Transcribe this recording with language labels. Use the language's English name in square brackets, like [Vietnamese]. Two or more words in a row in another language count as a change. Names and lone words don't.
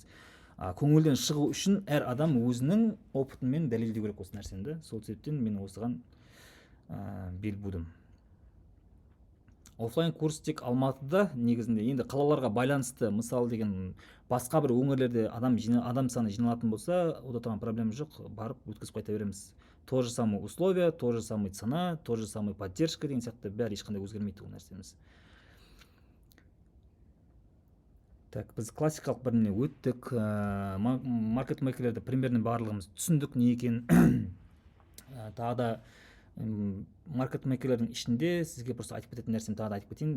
[Kazakh] Көңілден шығу үшін әр адам өзінің опытымен дәлелдеу керек осы нәрсені. Сол себептен мен осыған бел будым. Офлайн курс тек Алматыда негізінде, енді қалаларға байланысты, мысалы деген басқа бір өңірлерде адам саны жиналатын болса, ода тұрған проблема жоқ, барып өткізіп қайта береміз. [Russian] То же самое условия, то же самое цена, то же самое поддержка [Kazakh] деген сияқты бәрі ешқандай өзгермейді ол нәрсеміз. Так, біз классикалық біріне өттік, маркетмейкерлерді примерно барлығымыз түсіндік не екен. Тағы да маркетмейкерлердің ішінде сізге просто айтып кететін нәрсені тағы да айтып кетейін.